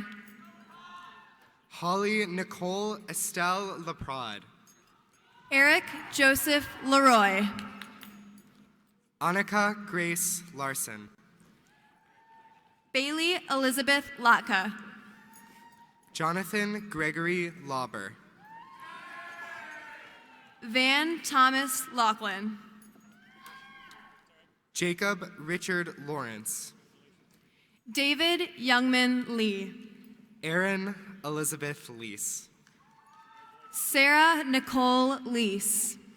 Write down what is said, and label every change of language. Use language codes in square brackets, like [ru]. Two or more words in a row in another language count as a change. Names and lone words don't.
[en] Holly Nicole Estelle Laprade. Eric Joseph Leroy. Annika Grace Larson. Bailey Elizabeth Latka. Jonathan Gregory Lauber. Van Thomas Lachlan. Jacob Richard Lawrence. David Youngman Lee. Erin Elizabeth Lease. Sarah Nicole Lease.